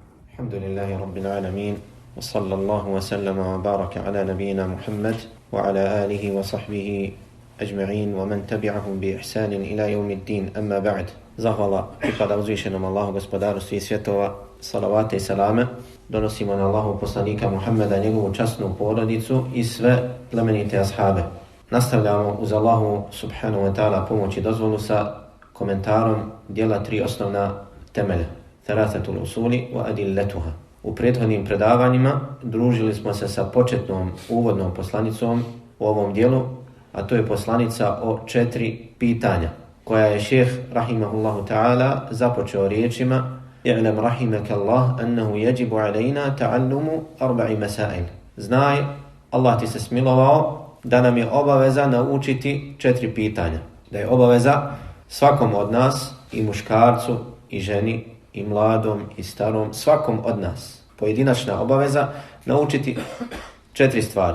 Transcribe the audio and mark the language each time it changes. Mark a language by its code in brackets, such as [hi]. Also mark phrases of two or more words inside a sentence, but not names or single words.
[ar] الحمد لله رب العالمين وصلى الله وسلم وبارك على نبينا محمد وعلى آله وصحبه أجمعين ومن تبعهم بإحسان إلى يوم الدين أما بعد. [bs] Zahvala pripada uzvišenom Allahu gospodaru svih svjetova, salavate i salame donosimo na Allahu poslanika Muhammeda, njegovu časnu porodicu i sve plemenite ashabe. Nastavljamo uz Allahu [ar] سبحانه وتعالى [bs] pomoć i dozvolu sa komentarom dijela 3 osnovna temelja. [ar] ثلاثة الأصول وأدلتها. [bs] U prethodnim predavanjima družili smo se sa početnom uvodnom poslanicom u ovom dijelu, a to je poslanica o 4 pitanja, koja je šejh [ar] رحمه الله تعالى [bs] započeo riječima: [ar] "اعلم رحمك الله أنه يجب علينا تعلم 4 مسائل." [bs] Znaj, Allah ti se smilovao da nam je obaveza naučiti 4 pitanja. Da je obaveza svakom od nas, i muškarcu, i ženi, i mladom, i starom, svakom od nas, pojedinačna obaveza naučiti 4 stvari.